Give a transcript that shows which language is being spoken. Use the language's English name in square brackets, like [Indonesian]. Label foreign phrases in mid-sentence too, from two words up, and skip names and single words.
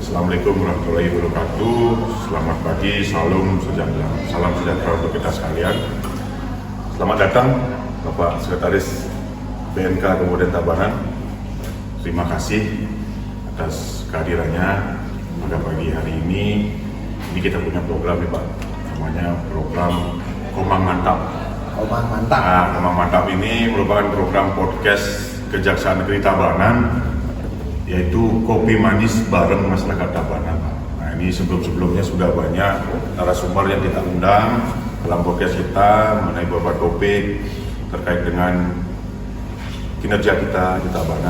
[Arabic] السلام عليكم ورحمة الله وبركاته. [Indonesian] Selamat pagi, salam sejahtera untuk kita sekalian. Selamat datang Bapak Sekretaris BNK Kabupaten Tabanan. Terima kasih atas kehadirannya pada pagi hari ini. Ini kita punya program nih Pak, namanya program Komang Mantap. Komang mantap. Nah, Komang Mantap ini merupakan program podcast Kejaksaan Negeri Tabanan, yaitu kopi manis bareng masyarakat Tabanan. Nah, ini sebelum-sebelumnya sudah banyak narasumber yang kita undang dalam podcast kita mengenai beberapa topik terkait dengan kinerja kita di Tabanan.